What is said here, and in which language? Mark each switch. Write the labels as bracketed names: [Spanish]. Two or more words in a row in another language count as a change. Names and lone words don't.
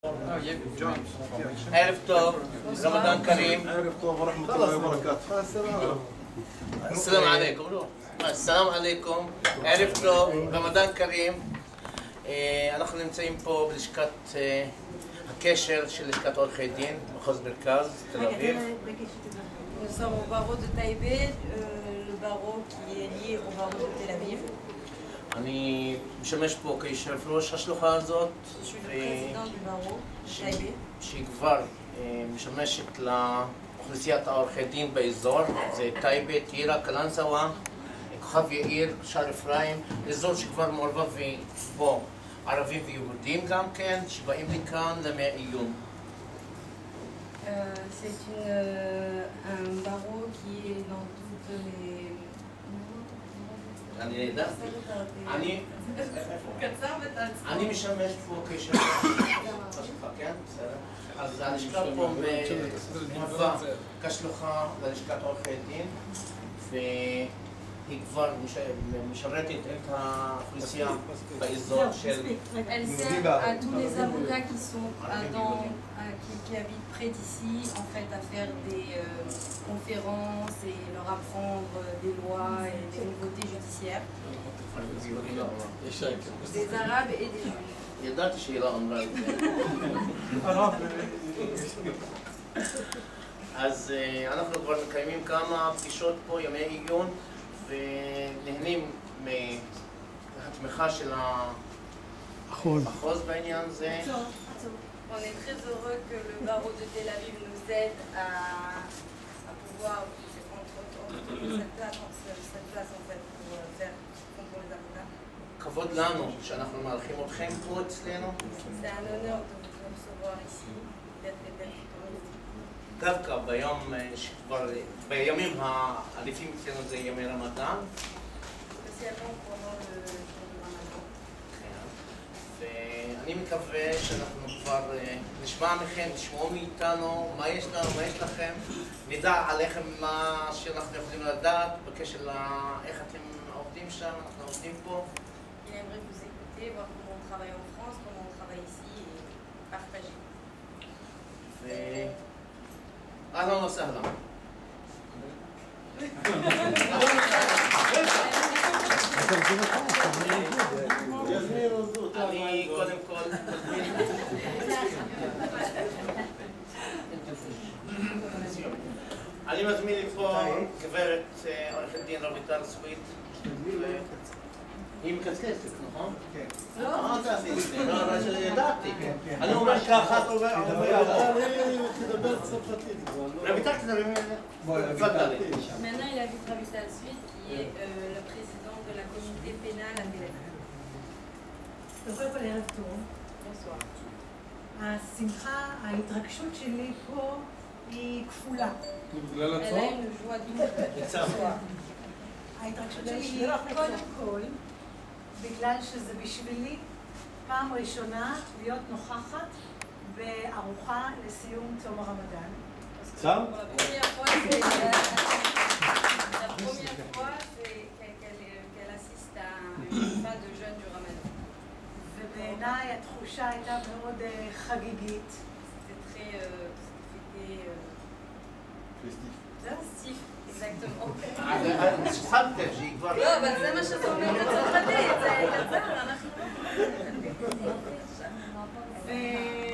[Hebrew] ערב טוב, [Arabic] رمضان كريم. [Hebrew] ערב טוב [Arabic] ورحمة الله وبركاته. السلام عليكم. السلام عليكم. [Hebrew] ערב טוב, [Arabic] رمضان كريم. [Hebrew] אנחנו נמצאים פה בלשכת הקשר של לשכת עורכי דין, מחוז מרכז, תל אביב. [French] Nous sommes au barreau de Taïbé, le barreau qui est lié au barreau de Tel Aviv. [Hebrew] אני משמש פה כיושב ראש השלוחה הזאת, [French] Je suis le président du barreau de Taïbé. [Hebrew] שהיא כבר משמשת לאוכלוסיית העורכי דין באזור, זה טייבה, טירה, קלנסווה, כוכב יאיר, שער אפרים, אזור שכבר מעורבב בו ערבים ויהודים גם כן, שבאים לכאן לימי עיון. [French] C'est un barreau qui est dans toutes les... [Hebrew] אני משמש פה כיושב ראש, כן? בסדר. אז הלשכה פה מהווה כשלוחה ללשכת עורכי דין, והיא כבר משרתת את האוכלוסייה באזור של... [French] Elle sert à tous les avocats qui sont qui habitent près d'ici, en fait, à faire des conférences et leur apprendre des lois et des nouveautés judiciaires. Des Arabes et des Juifs. [Hebrew] ידעתי שהיא לא אמרה את זה. אז אנחנו כבר מקיימים כמה פגישות פה, ימי עיון, ונהנים מהתמיכה של המחוז בעניין זה. [French] On est très heureux que le barreau de Tel Aviv nous aide à pouvoir entre cette place en fait pour faire pour les avocats. [Hebrew] כבוד לנו שאנחנו מארחים אתכם פה אצלנו. [French] C'est un honneur de vous recevoir ici, d'être ici. [Hebrew] דווקא בימים העדיפים אצלנו זה ימי רמדאן. [French] Spécialement pendant le jour du Ramadan. [Hebrew] ואני מקווה שאנחנו כבר נשמע מכם, תשמעו מאיתנו מה יש לנו, מה יש לכם, נדע עליכם מה שאנחנו יכולים לדעת בקשר לאיך אתם עובדים שם, אנחנו עובדים פה. [French] Il aimerait vous écouter, voir comment on travaille en France, comment on travaille ici et partager. [Arabic] أهلا وسهلا. [Hebrew] אני קודם כל אני מזמין לפה גברת עורכת דין רויטל סוויט. היא מקצקצת, נכון? כן. לא, זה עשיתי, לא, ידעתי. אני אומר ככה, תדבר צרפתית. רויטל תדבר ממנה. [French] Maintenant, il habite Ravissal Suite, qui est le président de la communauté pénale à Tel Aviv. [Hebrew] קודם כל ערב טוב. [French] Bonsoir. [Hebrew] השמחה, ההתרגשות שלי פה היא כפולה. [French] Elle a une joie double. [Hebrew] ההתרגשות שלי היא קודם כל, בגלל שזה בשבילי פעם ראשונה להיות נוכחת בארוחה לסיום צום הרמדאן. [French] La première fois, qu'elle assiste à une fin de jeûne du Ramadan. [Hebrew] ובעיניי התחושה הייתה מאוד חגיגית. [French] C'était très festif, exactement. [Hebrew] שכנתם שהיא כבר... לא, אבל זה מה שאתה אומר בצרפתית, זה קצר, אנחנו...